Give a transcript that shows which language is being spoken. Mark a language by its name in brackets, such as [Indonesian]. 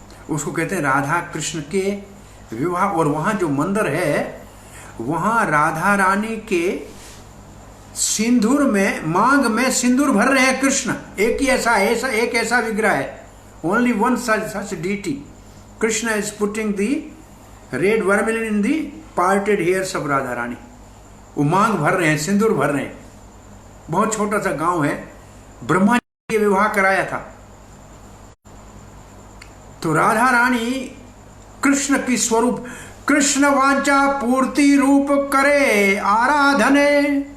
[Hindi] उसको कहते हैं राधा कृष्ण के विवाह। और वहां जो मंदिर है वहां राधा रानी के सिंदूर में, मांग में सिंदूर भर रहे हैं कृष्ण। एक ही ऐसा विग्रह है, [English] only one such deity. Krishna is putting the red vermilion in the parted hairs of Radha Rani. [Hindi] वो मांग भर रहे हैं, सिंदूर भर रहे हैं। बहुत छोटा सा गांव है, ब्रह्मा जी ने विवाह कराया था। तो राधा रानी कृष्ण की स्वरूप, [Bangla] कृष्ण वांछा पूर्ति रूप करे आराधने।